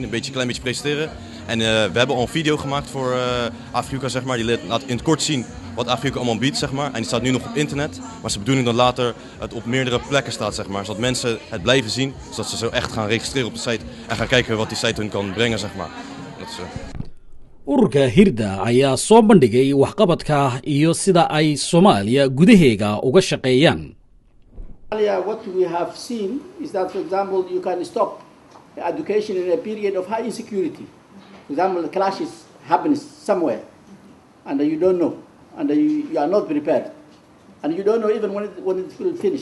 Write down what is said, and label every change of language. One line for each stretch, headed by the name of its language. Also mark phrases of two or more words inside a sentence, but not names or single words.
Dutch: Een klein beetje presenteren. En we hebben al een video gemaakt voor Afrika, zeg maar. Die laat in het kort zien wat Afrika allemaal biedt, zeg maar. En die staat nu nog op internet. Maar het is de bedoeling dat later het op meerdere plekken staat, zeg maar. Zodat mensen het blijven zien. Zodat ze zo echt gaan registreren op de site. En gaan kijken wat die site hun kan brengen, zeg maar. Dat is,
Somali: ururka Hirda ayaa soo bandhigay waxqabadka iyo sida ay Soomaaliya gudaheega uga shaqeeyaan.
English: What we have seen is that, for example, you can stop education in a period of high insecurity. For example, the clashes happen somewhere, and you don't know, and you are not prepared, and you don't know even when it will finish.